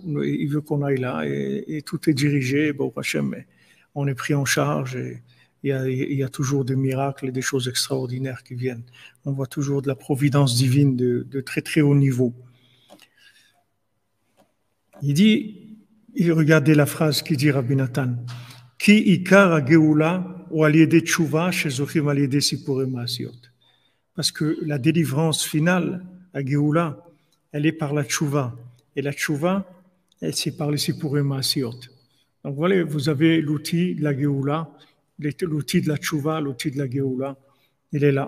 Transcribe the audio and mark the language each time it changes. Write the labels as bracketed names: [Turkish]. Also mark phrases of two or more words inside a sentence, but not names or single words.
[French] Il veut qu'on aille là et tout est dirigé. Bon, Hachem, on est pris en charge et il y a toujours des miracles et des choses extraordinaires qui viennent. On voit toujours de la providence divine de très très haut niveau. Il dit, regardez la phrase qui dit Rabbi Nathan, [Hebrew] כי עיקר הגאולה הוא על ידי תשובה שזוכים על ידי סיפורי מעשיות. [French] Parce que la délivrance finale, à Géoula, elle est par la tshuva. Et la tshuva, c'est par les [Hebrew] סיפורי מעשיות. [French] Donc voilà, vous avez l'outil de la Géoula, l'outil de la tshuva, l'outil de la Géoula. Il est là.